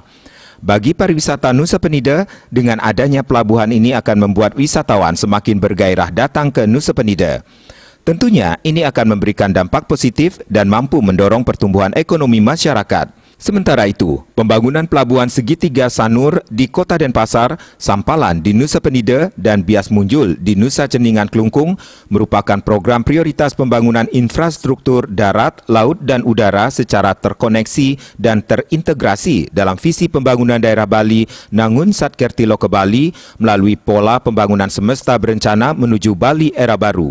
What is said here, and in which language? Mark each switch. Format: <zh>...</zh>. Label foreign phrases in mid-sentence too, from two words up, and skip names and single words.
<id>Bagi pariwisata Nusa Penida, dengan adanya pelabuhan ini akan membuat wisatawan semakin bergairah datang ke Nusa Penida. Tentunya ini akan memberikan dampak positif dan mampu mendorong pertumbuhan ekonomi masyarakat. Sementara itu, pembangunan pelabuhan segitiga Sanur di Kota Denpasar, Sampalan di Nusa Penida, dan Bias Munjul di Nusa Ceningan Kelungkung merupakan program prioritas pembangunan infrastruktur darat, laut, dan udara secara terkoneksi dan terintegrasi dalam visi pembangunan daerah Bali Nangun Satkertilo ke Bali melalui pola pembangunan semesta berencana menuju Bali era baru.</id>